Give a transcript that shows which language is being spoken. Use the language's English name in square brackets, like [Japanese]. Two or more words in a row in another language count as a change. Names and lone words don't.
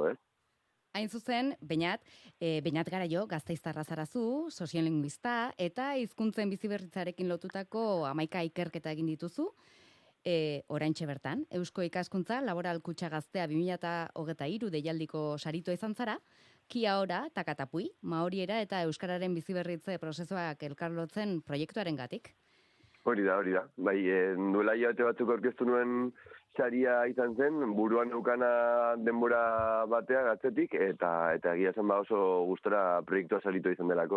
[Basque] Hain zuzen, Beñat garaio, Gasteiztarra zarazu, soziolinguista, eta hizkuntzen biziberritzarekin lotutako 11 ikerketa egin dituzu, oraintxe bertan, Eusko Ikaskuntza Laboral Kutxa Gaztea 2023 deialdiko sarito izan zara, [Māori] Kia ora, takatapui, [Basque] maoriera eta euskararen biziberritze prozesuak elkarlotzen proiektuaren gatik. Hori da. Duela hilabete batzuk aurkeztu nuen saria izan zen, buruan neukana denbora batea gatzetik, eta egia zen oso gustora proiektua sarito izan delako,